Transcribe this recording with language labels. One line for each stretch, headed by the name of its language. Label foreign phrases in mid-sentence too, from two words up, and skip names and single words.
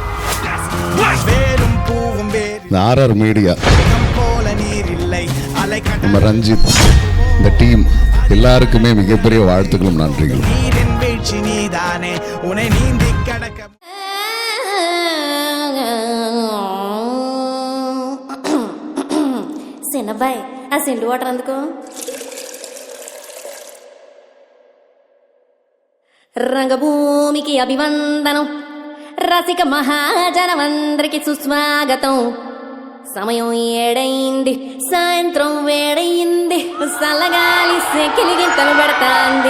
Tamil: ஆர்ஆர் மீடியா, நம்ம ரஞ்சித், இந்த டீம் எல்லாருக்குமே மிகப்பெரிய வாழ்த்துக்களும் நன்றிகளும். சின்னபாய் செண்டு ஓட்டுறதுக்கு
Telugu: రంగభూమికి అభివందనం, రసిక మహాజనమందరికి సుస్వాగతం. సమయం ఏడైంది, సాయంత్రం వేడయింది, చల్లగాలి సెకిలిగింతలు పెడతాంది.